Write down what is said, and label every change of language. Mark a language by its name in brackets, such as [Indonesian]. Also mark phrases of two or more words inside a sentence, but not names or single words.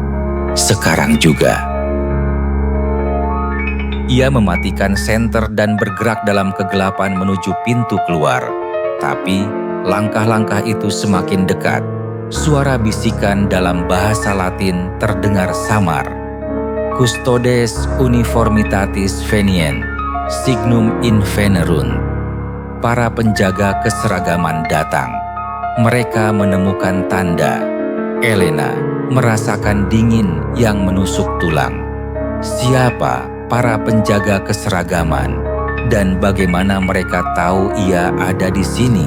[Indonesian] Sekarang juga. Ia mematikan senter dan bergerak dalam kegelapan menuju pintu keluar. Tapi, langkah-langkah itu semakin dekat. Suara bisikan dalam bahasa Latin terdengar samar. [Latin] Custodes uniformitatis venient, signum invenerunt. [Indonesian] Para penjaga keseragaman datang. Mereka menemukan tanda. Elena merasakan dingin yang menusuk tulang. Siapa para penjaga keseragaman? Dan bagaimana mereka tahu ia ada di sini?